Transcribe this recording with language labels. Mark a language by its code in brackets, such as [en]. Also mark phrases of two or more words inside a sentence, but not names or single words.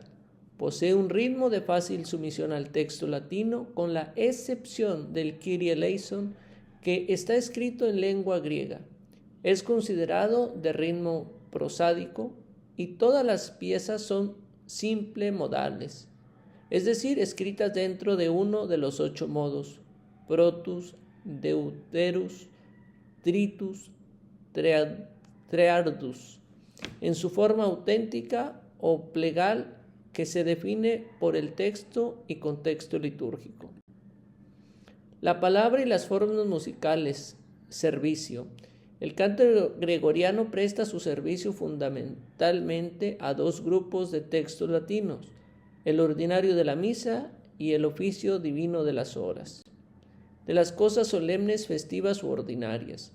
[es] Posee un ritmo de fácil sumisión al texto latino, con la excepción del Kyrie eleison, que está escrito en lengua griega. Es considerado de ritmo prosádico y todas las piezas son simple modales, es decir, escritas dentro de uno de los 8 modos: protus, deuterus, tritus, treardus, en su forma auténtica o plegal, que se define por el texto y contexto litúrgico. La palabra y las formas musicales. Servicio. El canto gregoriano presta su servicio fundamentalmente a 2 grupos de textos latinos: el ordinario de la misa y el oficio divino de las horas, de las cosas solemnes, festivas u ordinarias.